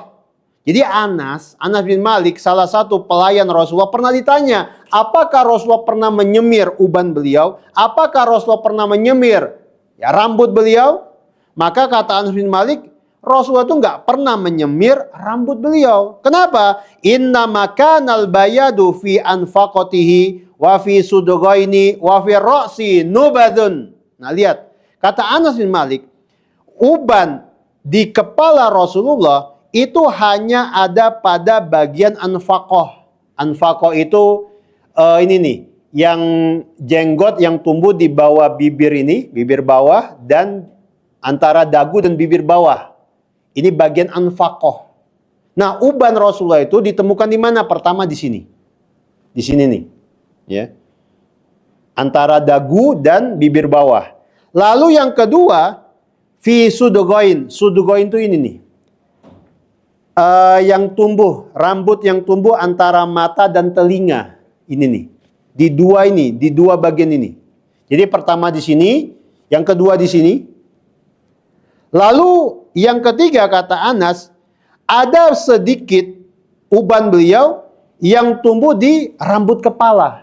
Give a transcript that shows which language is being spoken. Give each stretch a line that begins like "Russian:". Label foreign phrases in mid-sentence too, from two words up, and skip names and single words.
Indonesian: Jadi Anas bin Malik, salah satu pelayan Rasulullah, pernah ditanya, apakah Rasulullah pernah menyemir uban beliau? Apakah Rasulullah pernah menyemir rambut beliau? Maka kata Anas bin Malik, Rasulullah itu nggak pernah menyemir rambut beliau. Kenapa?
Arabic: إنما كان البياض في عنفقته وفي الصدغين وفي الرأس نبذ.
Indonesian: Nah lihat, kata Anas bin Malik, uban di kepala Rasulullah itu hanya ada pada bagian anfaqah. Anfaqah itu ini nih, yang jenggot yang tumbuh di bawah bibir ini, bibir bawah, dan antara dagu dan bibir bawah. Ini bagian anfaqah. Nah, uban Rasulullah itu ditemukan di mana? Pertama di sini. Di sini nih. Ya. Antara dagu dan bibir bawah. Lalu yang kedua,
Arabic: في الصدغين.
Indonesian: Sudghain itu ini nih. Yang tumbuh, rambut yang tumbuh antara mata dan telinga. Ini nih. Di dua bagian ini. Jadi pertama di sini, yang kedua di sini. Lalu yang ketiga kata Anas, ada sedikit uban beliau yang tumbuh di rambut kepala.